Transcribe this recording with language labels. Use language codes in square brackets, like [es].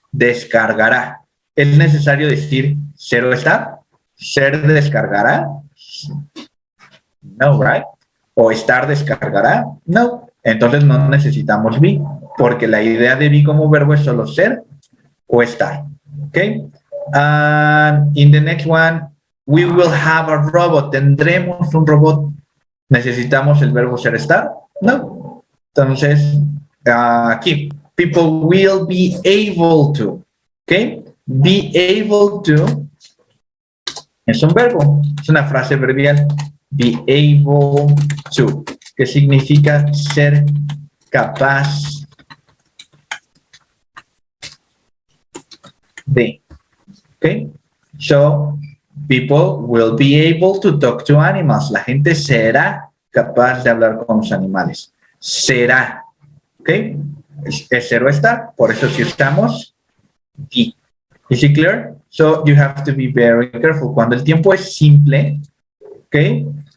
[es] Descargará. ¿Es necesario decir ser o estar? ¿Ser descargará? No, right? ¿O estar descargará? No. Entonces no necesitamos be, porque la idea de be como verbo es solo ser o estar. ¿Ok? [en] And in the next one, we will have a robot. [es] Tendremos un robot. ¿Necesitamos el verbo ser estar? [en] No. Entonces, aquí, people will be able to. ¿Ok? [es] Be able to es un verbo, es una frase verbial. Be able to, que significa ser capaz de. ¿Ok? [en] So, people will be able to talk to animals. [es] La gente será capaz de hablar con los animales. Será. ¿Ok? Es ser o estar, por eso si usamos be. [en] Is it clear? So you have to be very careful. Cuando el tiempo es simple, ¿ok?